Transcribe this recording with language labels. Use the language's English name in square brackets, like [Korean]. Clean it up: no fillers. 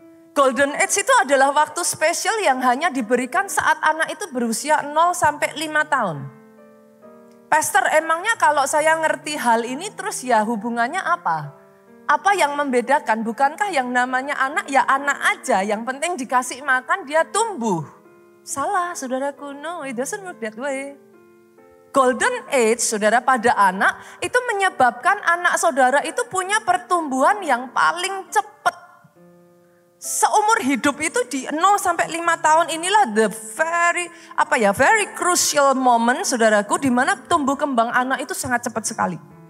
[Indonesian] Golden age itu adalah waktu spesial yang hanya diberikan saat anak itu berusia 0 sampai 5 tahun. Pastor, emangnya kalau saya ngerti hal ini terus ya hubungannya apa? Apa yang membedakan? Bukankah yang namanya anak ya anak aja, yang penting dikasih makan dia tumbuh. Salah saudaraku, [English] no it doesn't work that way. [Indonesian] Golden age saudara pada anak itu menyebabkan anak saudara itu punya pertumbuhan yang paling cepat. Seumur hidup itu di 0 sampai 5 tahun inilah [English] the very crucial moment [Indonesian] saudaraku, di mana tumbuh kembang anak itu sangat cepat sekali.